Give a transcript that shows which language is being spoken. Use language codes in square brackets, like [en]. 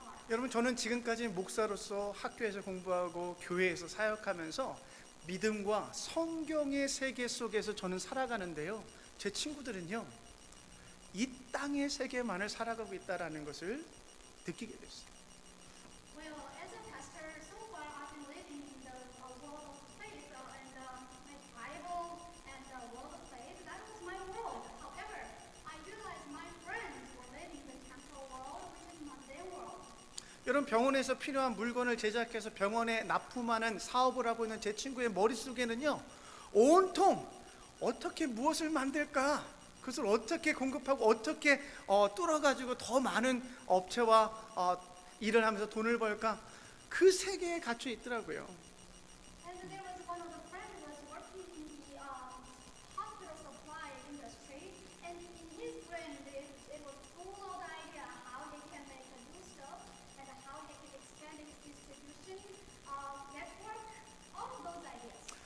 [ko] 여러분, 저는 지금까지 목사로서 학교에서 공부하고 교회에서 사역하면서 믿음과 성경의 세계 속에서 저는 살아가는데요, 제 친구들은요, 이 땅의 세계만을 살아가고 있다는 것을 느끼게 됐어요. [en] Well, as a pastor, so far I've been living in the world of faith and my Bible and the world of faith. That was my world. However, I realized my friends were living in the temporal world, which is not their world. [ko] 여러분, 병원에서 필요한 물건을 제작해서 병원에 납품하는 사업을 하고 있는 제 친구의 머릿속에는요, 온통 어떻게 무엇을 만들까, 그것을 어떻게 공급하고 어떻게 뚫어가지고 더 많은 업체와 일을 하면서 돈을 벌까, 그 세계에 갇혀 있더라고요. [en] And there was one of the friends who was working in the hospital supply industry, and in his brain it was full of the idea how they can make a new stuff and how they can expand its distribution network, all of those ideas.